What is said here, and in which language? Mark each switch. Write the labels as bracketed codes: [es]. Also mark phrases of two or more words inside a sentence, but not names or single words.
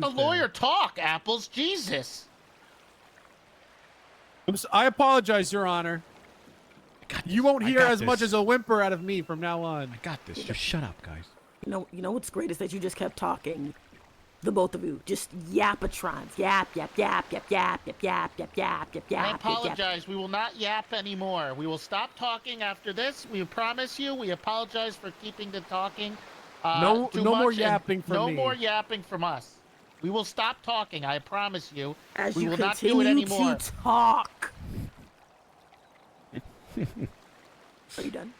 [en] Let the lawyer talk, Apples. Jesus. I apologize, Your Honor. You won't hear got as much this. as a whimper out of me from now on. I got this. Just shut up, guys. You know what's great is that you just kept talking. The both of you. Just yapatrons. Yap, yap, yap, yap, yap, yap, yap, yap, yap, yap, yap. I apologize. We will not yap anymore. We will stop talking after this. We promise you. We apologize for keeping the talking. No too more much, and yapping from me. No more yapping from us. We will stop talking. I promise you. As we you will not do it continue anymore. to talk. Are you done?